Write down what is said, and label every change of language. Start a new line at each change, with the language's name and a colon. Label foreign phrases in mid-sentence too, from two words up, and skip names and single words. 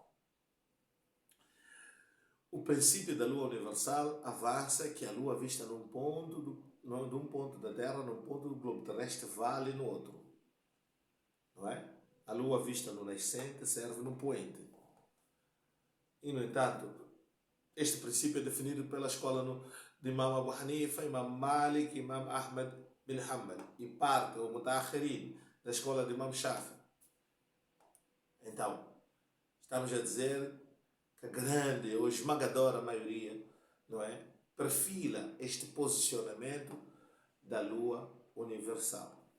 Portuguese: O princípio da Lua universal avança que a Lua vista de um ponto da Terra, num ponto do globo terrestre, vale no outro. Não é? A Lua vista no nascente serve no poente. E, no entanto, este princípio é definido pela escola de Imam Abu Hanifa, Imam Malik, Imam Ahmed bin Hanbal e parte, ou Mutaakhirin, da escola de Imam Shafi. Então, estamos a dizer que a grande ou esmagadora maioria, não é, perfila este posicionamento da Lua universal.